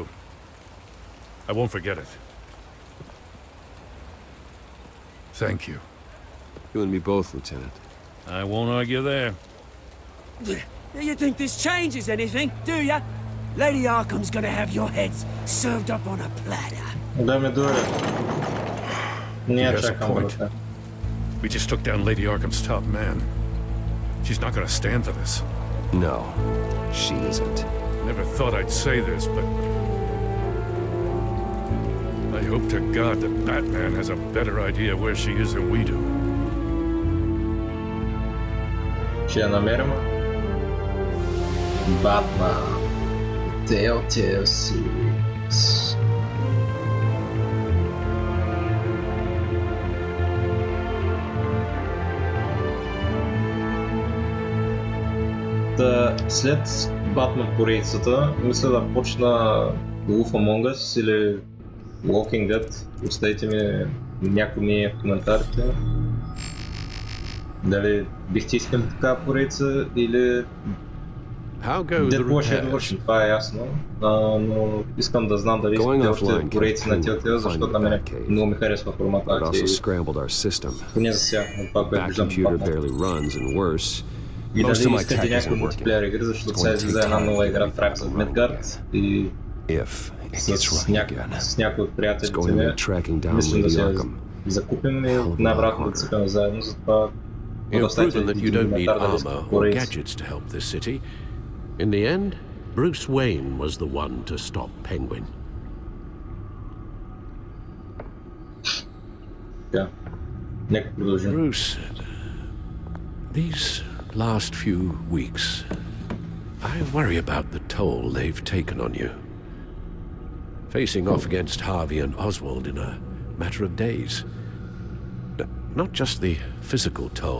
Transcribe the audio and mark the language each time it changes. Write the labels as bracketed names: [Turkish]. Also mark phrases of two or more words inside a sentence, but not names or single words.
[English] I won't forget it. Thank you. You and me both, Lieutenant. I won't argue there. Do you think this changes anything, do ya? Lady Arkham's gonna have your heads served up on a platter. [Bulgarian] Да ми дойде. Не [English] He has a [Bulgarian] чакам [English] point. [Bulgarian] брата. [English] We just took down Lady Arkham's top man. She's not gonna stand for this. No, she isn't. Never thought I'd say this, but I hope to God that Batman has a better idea where she is than we do. [Bulgarian] Ще я намерим. [English] Batman. Telltale series. [Bulgarian] След Батман поредицата, мисля да почна Wolf Among Us или Walking Dead. Оставете ми някой мнение в коментарите. Дали бихте искали такава поредица или [English] How go the [Bulgarian] Deadpool ще [English] repairs? [Bulgarian] довършим, това е ясно. Но искам да знам дали искате още поредици на Telltale, защото на мен много ми харесва формата. [English] It also scrambled our system. [Bulgarian] Поне за сега, от това, което [English] That [Bulgarian] виждам в [English] computer [Bulgarian] Batman. [English] barely runs, and worse, [Bulgarian] И [English] most of [Bulgarian] дали [English] my [Bulgarian] искате [English] tech [Bulgarian] някакви [English] isn't [Bulgarian] мултиплеер [English] working. [Bulgarian] игри, защото [English] It's [Bulgarian] сега [English] going to [Bulgarian] излиза [English] take [Bulgarian] една [English] time [Bulgarian] нова [English] to [Bulgarian] игра [English] get [Bulgarian] Трак с [English] running [Bulgarian] Midgard [English] again. [Bulgarian] и [English] If it gets running again, [Bulgarian] с някои от [English] it's [Bulgarian] приятелите [English] going to [Bulgarian] ми. [English] mean tracking down [Bulgarian] Мислим да [English] Lady [Bulgarian] се [English] Arkham. [Bulgarian] закупим и най-вероятно да цъкаме заедно, затова [English] You've [Bulgarian] оставете [English] proven that you [Bulgarian] един [English] don't need [Bulgarian] коментар дали [English] armor [Bulgarian] искате [English] or [Bulgarian] поредици. [English] gadgets to help this city. In the end, Bruce Wayne was the one to stop Penguin. [Bulgarian] Така, нека продължим. [English] Bruce, these last few weeks, I worry about the toll they've taken on you. Facing off against Harvey and Oswald in a matter of days. Not just the physical toll.